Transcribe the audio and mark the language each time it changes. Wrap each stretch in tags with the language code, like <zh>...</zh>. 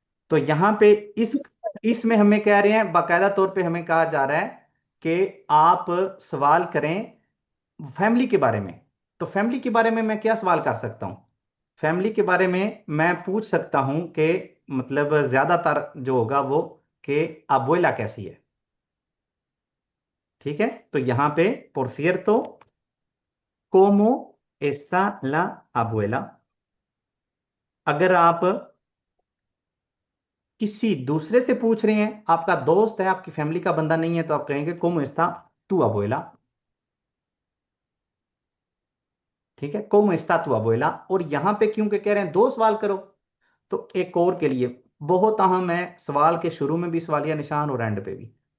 <hi>तो यहां पे इस इसमें हमें कह रहे हैं, बाकायदा तौर पे हमें कहा जा रहा है कि आप सवाल करें फैमिली के बारे में। तो फैमिली के बारे में मैं क्या सवाल कर सकता हूं, फैमिली के बारे में मैं पूछ सकता हूं कि मतलब ज्यादातर जो होगा वो कि अबुएला कैसी है, ठीक है। तो यहां पे</hi> <es>por cierto cómo está la abuela।</es> <hi>अगर आप किसी दूसरे से पूछ रहे हैं, आपका दोस्त है, आपकी फैमिली का बंदा नहीं है, तो आप कहेंगे</hi> <es>cómo está tu abuela,</es> <hi>ठीक है।</hi> <es>cómo está tu abuela।</es> <hi>और यहां पे क्योंकि कह रहे हैं 2 सवाल करो, तो एक और के लिए बहुत अहम है, सवाल के शुरू में भी सवालिया निशान और एंड पे भी।</hi>